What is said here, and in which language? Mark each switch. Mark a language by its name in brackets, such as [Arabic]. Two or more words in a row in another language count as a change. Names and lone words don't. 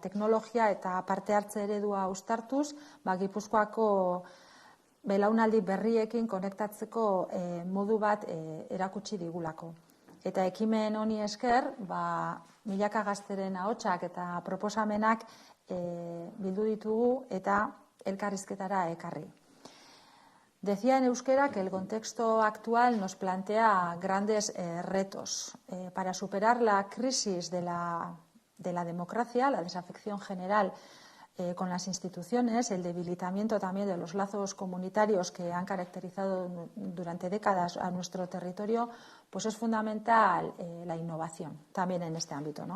[Basque] Teknologia eta parte hartze eredua uztartuz, Gipuzkoako belaunaldi berriekin konektatzeko modu bat erakutsi digulako. Eta ekimen honi esker, milaka gazteren ahotsak eta proposamenak bildu ditugu eta elkarrizketara ekarri. [Spanish] Decía en euskera que el contexto actual nos plantea grandes retos. Para superar la crisis de la democracia, la desafección general con las instituciones, el debilitamiento también de los lazos comunitarios que han caracterizado durante décadas a nuestro territorio, pues es fundamental la innovación también en este ámbito, ¿no?